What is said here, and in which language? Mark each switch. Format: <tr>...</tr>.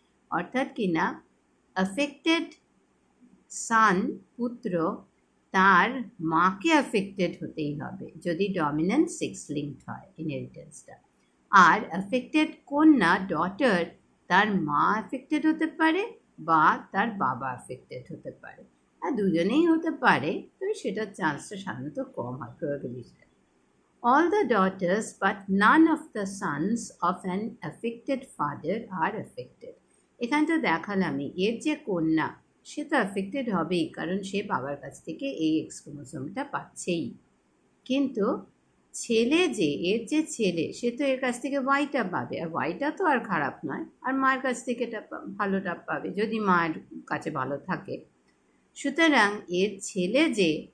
<bn>অর্থাৎ কি না, অ্যাফেক্টেড সান পুত্র তার মাকে অ্যাফেক্টেড হতেই হবে যদি ডমিনেন্ট সেক্স লিঙ্কড হয় ইনহেরিটেন্সটা। আর অ্যাফেক্টেড কন্যা ডটার, তার মা অ্যাফেক্টেড হতে পারে বা তার বাবা অ্যাফেক্টেড হতে পারে, আর দুজনেই হতে পারে, তবে সেটার চান্সটা সাধারণত কম হয়, probability.</bn> <en>All the daughters but none of the sons of an affected father are affected.</en> <bn>এখানে তো দেখালামই এর যে কন্যা সে তো অ্যাফেক্টেড হবেই, কারণ সে বাবার কাছ থেকে এই এক্স ক্রোমোসোমটা পাচ্ছেই। কিন্তু ছেলে যে এর যে ছেলে সে তো এর কাছ থেকে ওয়াইটা পাবে, আর ওয়াইটা তো আর খারাপ নয়, আর মায়ের কাছ থেকে এটা ভালোটা পাবে যদি মায়ের কাছে ভালো থাকে। সুতরাং এর ছেলে যে</bn>